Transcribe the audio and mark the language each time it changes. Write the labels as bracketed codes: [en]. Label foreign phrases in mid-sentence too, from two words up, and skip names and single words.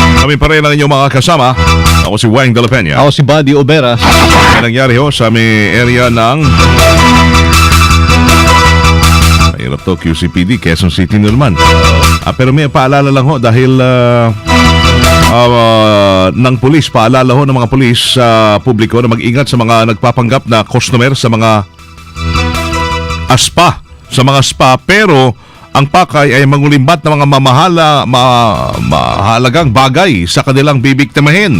[tl] Kami pa rin ang inyong mga kasama. Ako si Wang de la Peña. Ako si Buddy Obera. May nangyari ho sa may area ng mahirap to, QCPD, Quezon City naman. Pero may paalala lang ho dahil ng pulis, paalala ho ng mga pulis sa publiko na mag-ingat sa mga nagpapanggap na customer sa mga spa, pero ang pakay ay mangulimbat ng mga mahalagang bagay sa kanilang bibiktimahin.